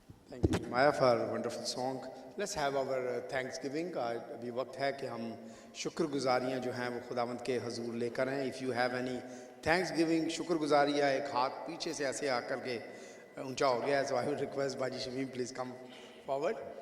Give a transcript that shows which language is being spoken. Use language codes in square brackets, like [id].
[en] Thank you, Jeremiah, for a wonderful song. Let's have our Thanksgiving. [hi] अभी वक्त है कि हम शुक्रगुजारियाँ जो हैं वो खुदावंद के हजूर लेकर आएँ. [en] If you have any Thanksgiving [hi] शुक्रगुजारियाँ, एक हाथ पीछे से ऐसे आकर के ऊंचा हो गया है. [en] So I would request Baji Shamim, please come forward.